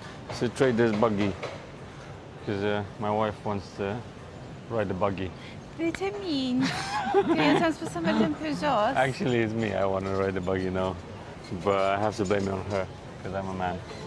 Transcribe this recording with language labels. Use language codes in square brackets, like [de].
[en] It's a trader's buggy because my wife wants to ride the buggy. [ro] De ce minți? Că eu ți-am spus să mergem pe jos. [en] Actually, it's me. I want to ride the buggy now, but I have to blame it on her because I'm a man.